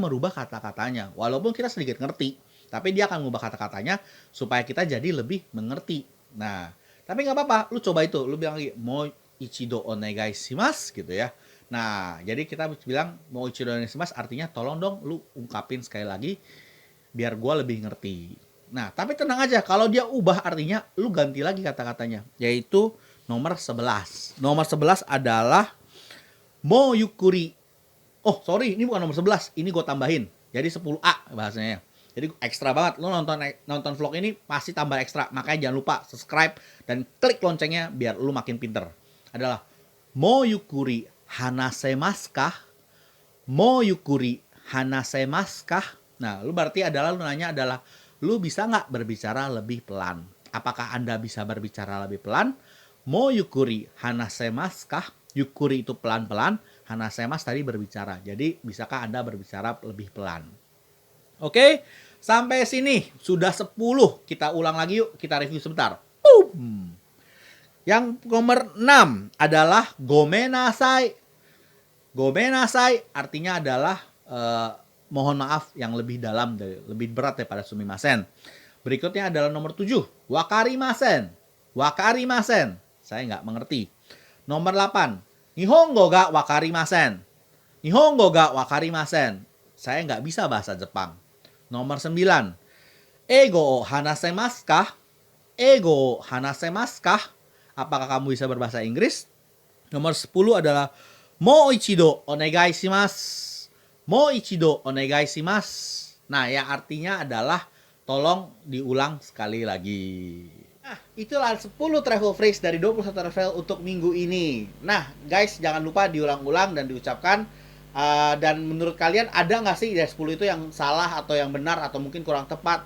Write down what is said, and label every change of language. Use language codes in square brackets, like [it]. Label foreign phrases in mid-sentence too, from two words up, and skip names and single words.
[id] Dia akan merubah kata-katanya, walaupun kita sedikit ngerti. Tapi dia akan ngubah kata-katanya supaya kita jadi lebih mengerti. Nah, tapi nggak apa-apa, lu coba itu, lu bilang lagi [ja] もう一度お願いします [id] gitu ya. Nah, jadi kita bilang [ja] もう一度お願いします [id] artinya tolong dong lu ungkapin sekali lagi biar gua lebih ngerti. Nah, tapi tenang aja, kalau dia ubah artinya, lu ganti lagi kata-katanya, yaitu nomor 11. Nomor 11 adalah [ja] もうゆっくり. [id] Oh, sorry, ini bukan nomor 11, ini gue tambahin. Jadi 10A bahasanya. Jadi ekstra banget, lu nonton vlog ini pasti tambah ekstra. Makanya jangan lupa subscribe dan klik loncengnya biar lu makin pinter. [ja] Adalah もうゆっくり話せますか? もうゆっくり話せますか? [id] Nah, lu berarti adalah lu nanya adalah lu bisa nggak berbicara lebih pelan? Apakah Anda bisa berbicara lebih pelan? [ja] もうゆっくり話せますか? [id] Yukuri itu pelan-pelan, hanasemasu tadi berbicara. Jadi, bisakah Anda berbicara lebih pelan? Oke, sampai sini sudah 10. Kita ulang lagi yuk, kita review sebentar. Yang nomor 6 adalah gomenasai. Gomenasai artinya adalah mohon maaf yang lebih dalam, lebih berat daripada sumimasen. Berikutnya adalah nomor 7, [ja] わかりません. わかりません, [id] saya nggak mengerti. Nomor 8, [ja] 日本語がわかりません. 日本語がわかりません, [id] saya nggak bisa bahasa Jepang. Nomor 9, [ja] 英語を話せますか? 英語を話せますか? [id] Apakah kamu bisa berbahasa Inggris? Nomor 10 adalah [ja] もう一度お願いします. もう一度お願いします. [id] Nah, yang artinya adalah tolong diulang sekali lagi. Nah, itulah 10 [en] travel phrase [id] dari 21 travel untuk minggu ini. Nah, guys, jangan lupa diulang-ulang dan diucapkan. Dan menurut kalian ada nggak sih dari 10 itu yang salah atau yang benar atau mungkin kurang tepat?